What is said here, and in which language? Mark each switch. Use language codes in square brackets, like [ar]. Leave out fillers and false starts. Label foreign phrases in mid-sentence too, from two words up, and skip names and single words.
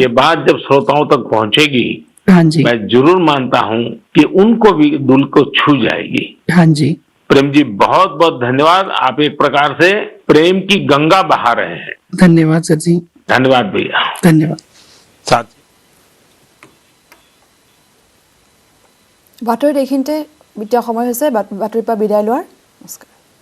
[hi] ये बात जब श्रोताओं तक पहुंचेगी, हाँ जी। मैं जरूर मानता हूँ कि उनको भी दिल को छू जाएगी। हाँ जी। प्रेम जी, बहुत बहुत धन्यवाद। आप एक प्रकार से प्रेम की गंगा बहा रहे हैं। धन्यवाद सर जी। धन्यवाद भैया। धन्यवाद। साथ [as] বাতৰিত এইখিনিতে এতিয়া সময় হৈছে বাতৰিৰ পৰা বিদায় লোৱাৰ। নমস্কাৰ।